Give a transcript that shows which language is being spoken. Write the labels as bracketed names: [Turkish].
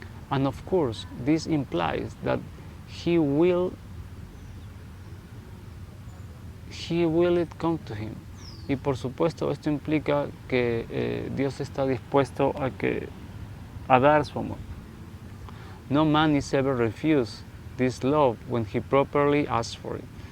[English] And of course, this implies that he will it come to him. [Spanish] Y por supuesto esto implica que Dios está dispuesto a dar su amor. [English] No man is ever refused this love when he properly asks for it.